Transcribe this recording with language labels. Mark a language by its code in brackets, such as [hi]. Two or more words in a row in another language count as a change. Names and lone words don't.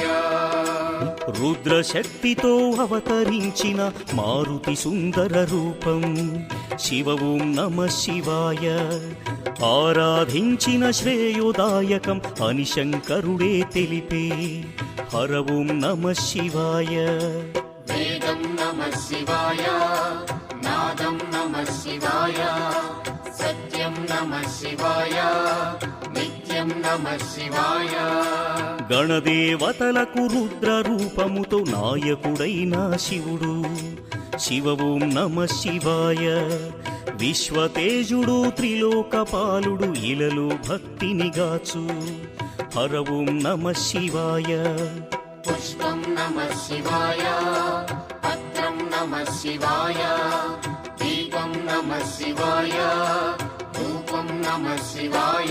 [te] రుద్రశక్తితో అవతరించిన మారుతి సుందర రూపం [sa] శివ ఓం నమ శివాయ [te] ఆరాధించిన శ్రేయోదాయకం అని శంకరుడే తెలిపే [sa] హర ఓం నమ శివాయ वेदं नमः शिवाय नादं नमः शिवाय सत्यं नमः शिवाय नित्यं नमः शिवाय [te] గణదేవతలకు రుద్ర రూపముతో నాయకుడైన శివుడు [sa] శివ ఓం నమ శివాయ [te] విశ్వతేజుడు త్రిలోకపాలుడు ఇలలో భక్తిని గాచు [sa] హర ఓం నమ శివాయ पुष्पं नमः शिवाय पत्रं नमः शिवाय दीपं नमः शिवाय धूपं नमः शिवाय